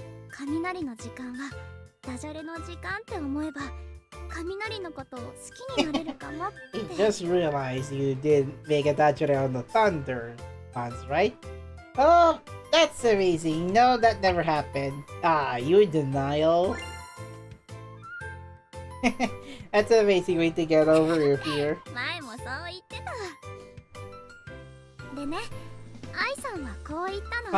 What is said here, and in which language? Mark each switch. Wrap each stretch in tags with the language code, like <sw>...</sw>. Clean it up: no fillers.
<ja>雷の時間はダジャレの時間って思えば雷のことを好きになれるかもって。</ja> <en>Just realized you did make a dajare on the thunder once, right? Oh, that's amazing. No, that never happened. You in denial? That's an amazing way to get over your fear.</en> <ja>前もそう言ってた。でね、愛さんはこう言ったの。</ja>